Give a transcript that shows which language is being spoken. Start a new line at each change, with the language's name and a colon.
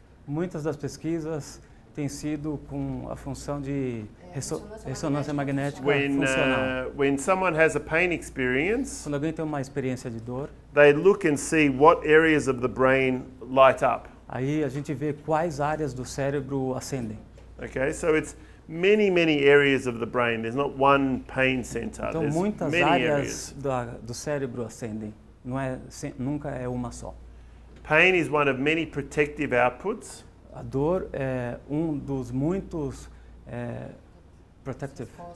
Portuguese: Muitas das pesquisas têm sido com a função de ressonância magnética funcional.
English: When someone has a pain experience,
Portuguese: quando alguém tem uma experiência de dor,
English: they look and see what areas of the brain light up.
Portuguese: Aí a gente vê quais áreas do cérebro acendem.
English: Okay, so it's many areas of the brain. There's not one pain center.
Portuguese: Então
English: There's
Portuguese: muitas
English: many
Portuguese: áreas do cérebro acendem. Nunca é uma só.
English: Pain is one of many protective outputs.
Portuguese: A dor é dos muitos protective.